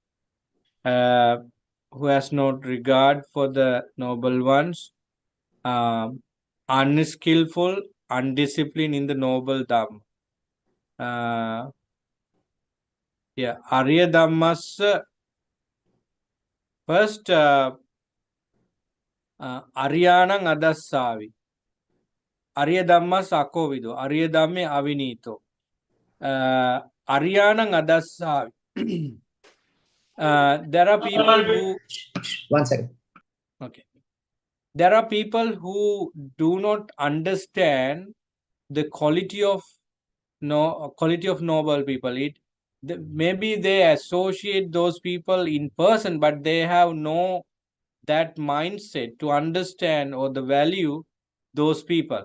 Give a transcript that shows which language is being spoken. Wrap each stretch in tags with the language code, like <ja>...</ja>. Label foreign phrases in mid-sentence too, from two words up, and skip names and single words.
<en>Who has not regard for the noble ones, unskillful, undisciplined in the noble Dhamma.</en> <pi>Yeah, Arya Dhammas first Aryanang Adassavi. Arya Dhammas Akovido. Arya Dhamme Avinito. Aryanang Adassavi.</pi> <en>There are people who. 1 second. Okay. There are people who do not understand the quality of noble people. Maybe they associate those people in person, but they have no that mindset to understand or the value those people.</en>